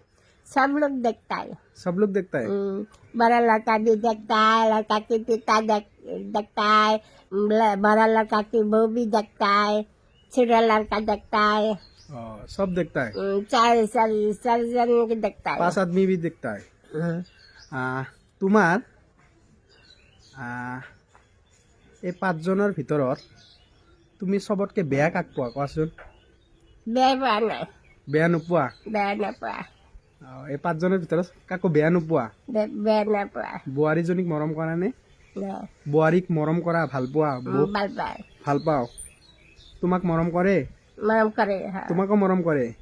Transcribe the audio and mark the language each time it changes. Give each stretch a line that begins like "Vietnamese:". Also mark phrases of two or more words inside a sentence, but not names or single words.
Hindi: सब लोग देखता है बड़ा लड़का भी देखता है लड़का की पिता देखता है बड़ा लड़का की बहू भी देखता है छोटा लड़का देखता है सब देखता है चार जन के देखता है 5 आदमी भी देखता है
Assamese: তোমাৰ এই 5 জনৰ ভিতৰত তুমি সবতকে বেয়া কাক পোৱা কোৱাচোন বেয়া নোপোৱা এই 5 জনৰ ভিতৰত কাকো বেয়া নোপোৱা বোৱাৰীজনীক মৰম কৰা নে বোৱাৰীক মৰম কৰা ভাল পোৱা ভাল পাও তোমাক মৰম কৰে তোমাকো মৰম কৰে